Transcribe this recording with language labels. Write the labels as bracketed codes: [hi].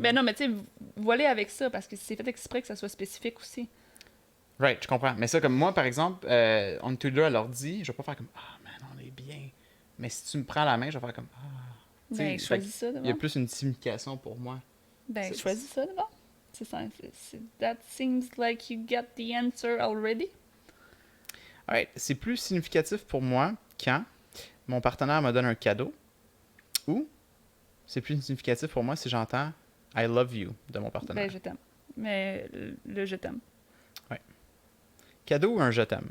[fr] Ben non, mais tu sais, voiler avec ça, parce que c'est fait exprès que ça soit spécifique aussi. Right, je comprends. Mais ça, comme moi, par exemple, on est tous les deux à l'ordi, je vais pas faire comme « Ah, man, on est bien. » Mais si tu me prends la main, je vais faire comme « Ah. » Ben, choisis ça d'abord. Il y a plus une signification pour moi. Ben, choisis ça d'abord. C'est ça. [en] That seems like you get the answer already. [fr] Alright, c'est plus significatif pour moi quand mon partenaire me donne un cadeau ou c'est plus significatif pour moi si j'entends « [en] I love you [fr] » de mon partenaire. Ben, je t'aime. Mais le je t'aime. Ouais. Cadeau ou un je t'aime?